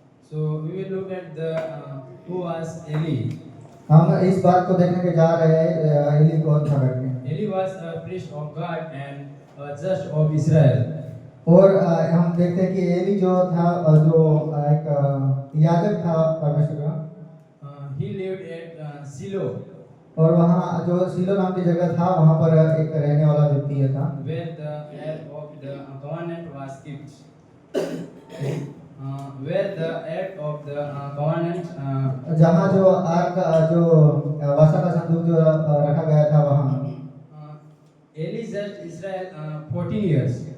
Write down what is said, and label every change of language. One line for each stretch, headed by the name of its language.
English: So we will look at the who was Eli.
Hindi: हम इस बात को देखने के जा रहे हैं एली कौन था करके।
English: Eli was a priest of God and a judge of Israel.
Hindi: और हम देखते हैं कि एली जो था जो एक याजक था परमेश्वर का।
English: He lived at Shiloh,
Hindi: और वहाँ जो सीलो नाम की जगह था वहाँ पर एक रहने वाला व्यक्ति था
English: where the ark of the covenant was kept. Where the ark of the covenant
Hindi: जहाँ जो आर्क जो वाचा का संदूक जो रखा गया था वहाँ।
English: Eli judged Israel 14 years.